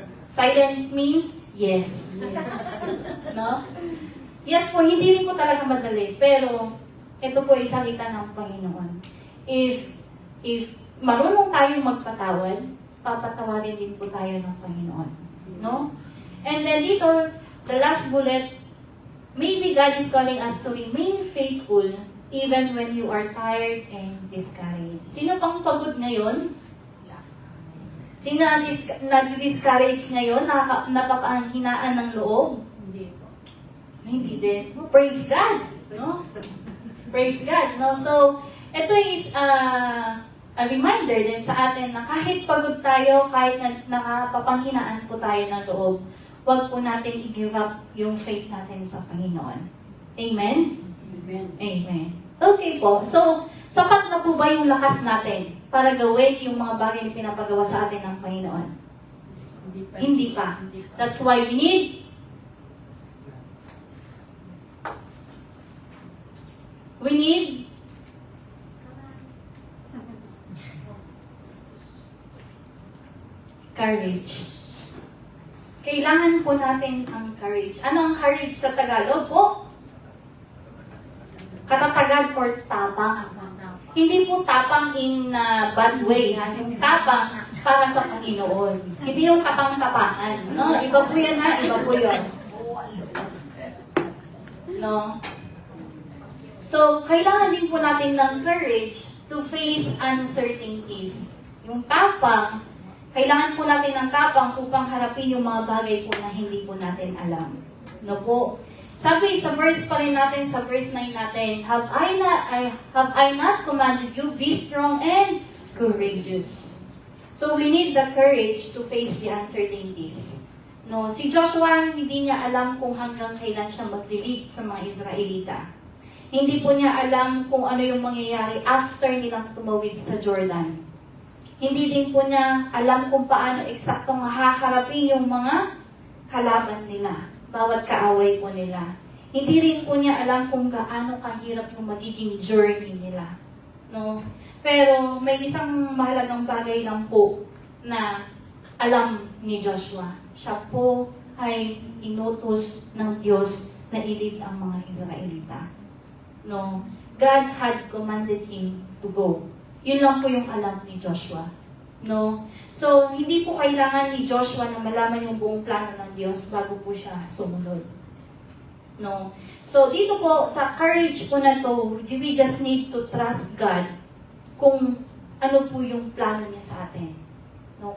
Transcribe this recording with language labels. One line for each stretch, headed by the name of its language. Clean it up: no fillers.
English: Silence means yes. No?
Filipino: Yes po, hindi rin po talaga madali, pero ito po ay salita ng Panginoon. If marunong tayong magpatawad, papatawarin din po tayo ng Panginoon. No?
English: And then dito, the last bullet, maybe God is calling us to remain faithful even when you are tired and discouraged.
Filipino: Sino pang pagod ngayon? Sino na-discourage ngayon? Napakahinaan ng loob? Hindi po. Hindi din.
English: No, praise God. No? Praise God. No?
Filipino: So, ito is a reminder din sa atin na kahit pagod tayo, kahit nakapapanghinaan po tayo ng loob, huwag po natin i-give up yung faith natin sa Panginoon. Amen? Amen. Amen. Okay po. So, sapat na po ba yung lakas natin para gawin yung mga bagay na pinapagawa sa atin ng Panginoon? Hindi pa. Hindi pa.
English: That's why we need courage.
Filipino: Kailangan po natin ang courage. Ano ang courage sa Tagalog po? Katatagan or tapang. Hindi po tapang
English: in bad way.
Filipino: Yung tapang para sa Panginoon. Hindi yung tapang-tapangan. No? Iba po yan ha. Iba po yun. No? So, kailangan din po natin ng courage
English: to face uncertainties.
Filipino: Yung tapang, kailangan po natin ng tapang upang harapin yung mga bagay po na hindi po natin alam. No po? Sabi sa verse pa rin natin, sa verse 9 natin,
English: Have I not commanded you, be strong and courageous. So we need the courage to face the uncertainties.
Filipino: No, si Joshua, hindi niya alam kung hanggang kailan siya mag-lead sa mga Israelita. Hindi po niya alam kung ano yung mangyayari after nilang tumawid sa Jordan. Hindi din po niya alam kung paano eksaktong haharapin yung mga kalaban nila, bawat kaaway po nila. Hindi rin po niya alam kung gaano kahirap yung magiging journey nila. No? Pero may isang mahalagang bagay lang po na alam ni Joshua. Siya po ay inutos ng Diyos na ilid ang mga Israelita. No?
English: God had commanded him to go.
Filipino: Yun lang po yung alam ni Joshua. No? So, hindi po kailangan ni Joshua na malaman yung buong plano ng Diyos bago po siya sumunod. No? So, dito po, sa courage po na to,
English: we just need to trust God
Filipino: kung ano po yung plano niya sa atin. No?